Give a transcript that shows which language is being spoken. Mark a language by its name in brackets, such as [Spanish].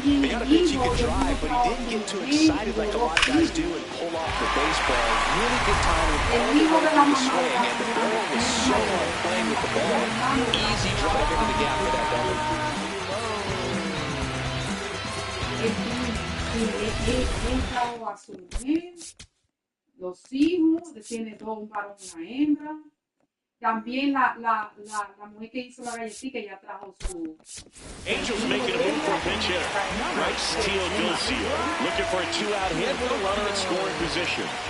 [English] He got a pitch he could drive, but he didn't get too excited like a lot of guys do and pull off the baseball. Really good timing all the way through the swing, and the ball was so hard playing with the ball. Easy drive into the gap for that double. [Spanish] Entra a su mujer, los hijos, tiene dos, un varón y una hembra. También la mujer que hizo la galletita ya trajo su... [English] Angels making a move for a pinch hitter. Bryce Teodosio looking for a two-out hit with a runner in scoring position.